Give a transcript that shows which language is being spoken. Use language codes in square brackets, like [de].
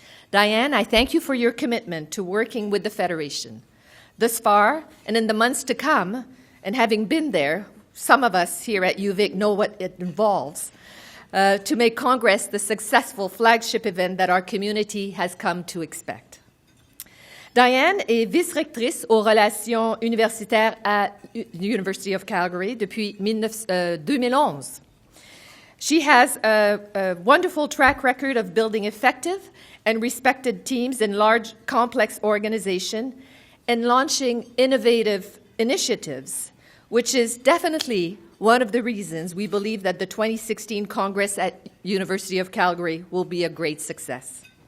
[en] Diane, I thank you for your commitment to working with the Federation. Thus far, and in the months to come, and having been there, some of us here at UVic know what it involves, to make Congress the successful flagship event that our community has come to expect. [fr] Diane est vice-rectrice aux relations universitaires à University of Calgary depuis 2011. [en] She has a wonderful track record of building effective and respected teams in large, complex organizations and launching innovative initiatives, which is definitely one of the reasons we believe that the 2016 Congress at University of Calgary will be a great success.